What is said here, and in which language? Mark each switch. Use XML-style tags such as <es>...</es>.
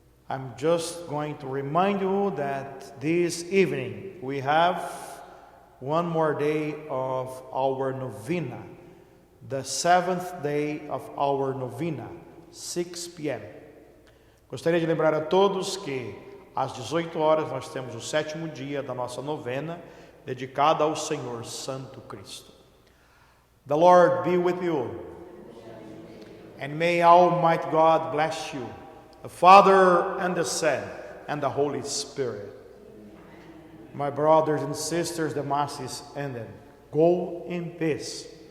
<en>I'm just going to remind you that this evening we have one more day of our novena, the 7th day of our novena, 6 p.m.</en> <pt>Gostaria de lembrar a todos que às 18 horas nós temos o 7º dia da nossa novena, dedicada ao Senhor Santo Cristo.</pt> <en>The Lord be with you, and may Almighty God bless you, the Father and the Son and the Holy Spirit. My brothers and sisters, the Mass is ended. Go in peace.</en>